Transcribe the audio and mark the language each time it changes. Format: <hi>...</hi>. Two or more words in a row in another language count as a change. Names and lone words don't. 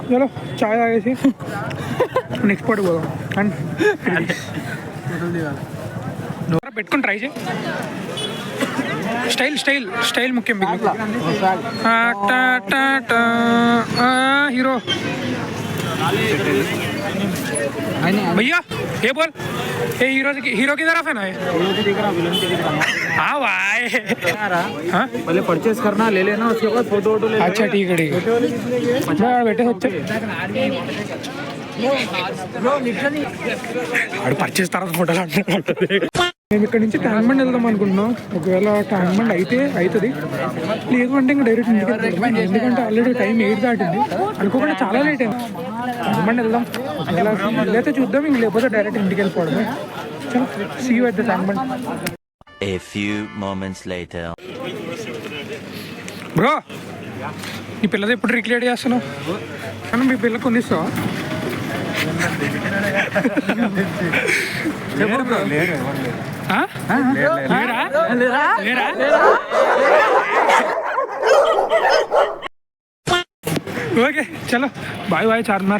<hi>चलो चाय</hi> <te>తాగేసి</te> <en>next part</en> <te>పోదాం. అండ్ పెట్టుకుని ట్రై చేయి. స్టైల్ ముఖ్యం.</te> <hi>హీరో भैया ये बोल, ये हीरो की तरफ है ना? हाँ भाई, पहले परचेस करना, ले लेना, उसके बाद फोटो वोटो ले. अच्छा ठीक है बैठे</hi> <te>ఆడు పర్చేస్ తర్వాత ఫోటోలు అంటున్నాడు. మేము ఇక్కడ నుంచి ట్యాంక్ బండ్ వెళ్దాం అనుకుంటున్నాం. ఒకవేళ ట్యాంక్ బండ్ అవుతుంది, లేదు అంటే ఇంకా డైరెక్ట్ ఇంటికి వెళ్తాం. ఎందుకంటే</te> <en>already time</en> <te>8 దాటింది. అనుకోకుండా చాలా లేట్ అయింది. ట్యాంక్ బండ్ వెళ్దాం, లేకపోతే చూద్దాం, ఇంక లేకపోతే డైరెక్ట్ ఇంటికి వెళ్ళిపోవడమే.</te> <en>చలో see you at the Tank Bund. A few moments later.</en> <te>బ్రో, నీ పిల్లది ఎప్పుడు రిక్రియేట్ చేస్తున్నావు? కానీ మీ పిల్ల కొనిస్తావా? ఓకే చలో బాయ్ చార్మినార్.</te>